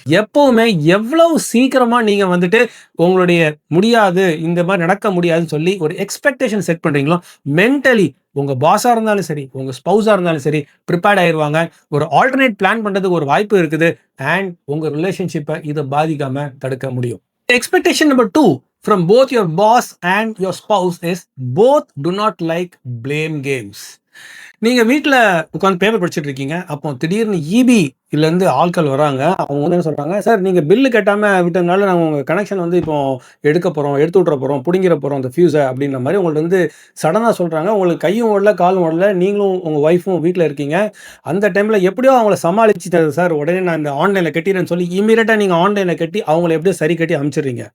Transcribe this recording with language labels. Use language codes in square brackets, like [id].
[ta] எப்பவுமே எவ்வளவு சீக்கிரமா நீங்க வந்துட்டு உங்களுடைய முடியாது, இந்த மாதிரி நடக்க முடியாதுன்னு சொல்லி ஒரு எக்ஸ்பெக்டேஷன் செட் பண்றீங்களோ, மென்டலி உங்க பாஸா இருந்தாலும் சரி, உங்க ஸ்பௌஸா இருந்தாலும் சரி ப்ரிப்பேர்ட் ஆயிருவாங்க. ஒரு ஆல்டர்னேட் பிளான் பண்றதுக்கு ஒரு வாய்ப்பு இருக்குது. அண்ட் உங்க ரிலேஷன்ஷிப்பை இதை பாதிக்காம தடுக்க முடியும். [en] Expectation number 2 from both your boss and your spouse is both do not like blame games. [ta] நீங்க வீட்டில் உட்காந்து பேப்பர் படிச்சுட்டு இருக்கீங்க. அப்போ திடீர்னு இபிலேருந்து ஆட்கள் வராங்க. அவங்க வந்து என்ன சொல்றாங்க, சார் நீங்கள் பில்லு கட்டாமல் விட்டதுனால நாங்கள் உங்கள் கனெக்ஷன் வந்து இப்போ எடுத்து விட்ற போகிறோம், பிடிங்கிற போகிறோம் அந்த ஃபியூஸை அப்படின்ற மாதிரி உங்கள்ட்ட வந்து சடனாக சொல்கிறாங்க. உங்களுக்கு கையும் ஓடல காலும் ஓடல, நீங்களும் உங்கள் ஒய்ஃபும் வீட்டில் இருக்கீங்க. அந்த டைமில் எப்படியோ அவங்கள சமாளிச்சுட்டு, சார் உடனே நான் இந்த ஆன்லைனில் கட்டிடுறேன்னு சொல்லி இமீடியட்டாக நீங்கள் ஆன்லைனில் கட்டி அவங்கள எப்படியோ சரி கட்டி அனுப்பிச்சிடுறீங்க.